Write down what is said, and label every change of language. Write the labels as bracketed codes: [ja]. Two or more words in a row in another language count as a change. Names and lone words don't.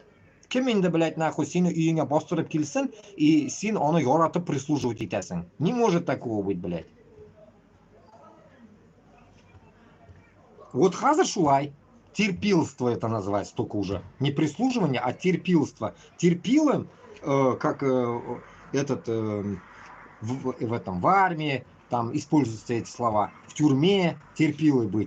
[tt] Кем инде, [ru] блядь, нахуй [tt] сине үйеңә бастырып килсен, и син аны яратып прислуживать итәсең. [ru] Не может такого быть, блядь. [tt] Вот хазыр шулай. [ru] Терпилство это называется только уже. Не прислуживание, а терпилство. Терпилым, как в армии, там используются эти слова, в тюрьме терпилой быть.